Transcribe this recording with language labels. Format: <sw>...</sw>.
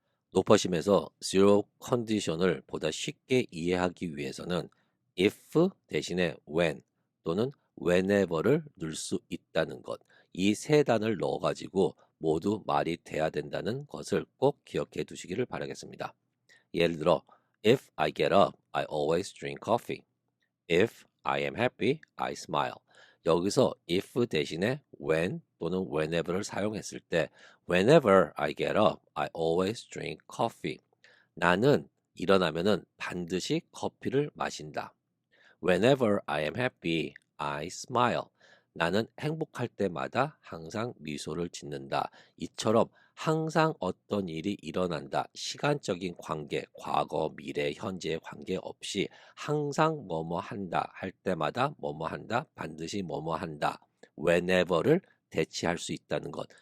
<ko>높아심에서 zero condition을 보다 쉽게 이해하기 위해서는 if 대신에 when 또는 whenever를 넣을 수 있다는 것, 이 세 단을 넣어가지고 모두 말이 돼야 된다는 것을 꼭 기억해 두시기를 바라겠습니다. 예를 들어,</ko> <en>if I get up, I always drink coffee. If I am happy, I smile.</en> <ko>여기서 if 대신에 when 또는 whenever를 사용했을 때</ko> <en>whenever I get up, I always drink coffee.</en> <ko>나는 일어나면은 반드시 커피를 마신다.</ko> <en>Whenever I am happy, I smile.</en> <ko>나는 행복할 때마다 항상 미소를 짓는다. 이처럼 항상 어떤 일이 일어난다. 시간적인 관계, 과거, 미래, 현재의 관계 없이 항상 뭐뭐 한다. 할 때마다 뭐뭐 한다. 반드시 뭐뭐 한다. whenever를 대체할 수 있다는 것.</ko>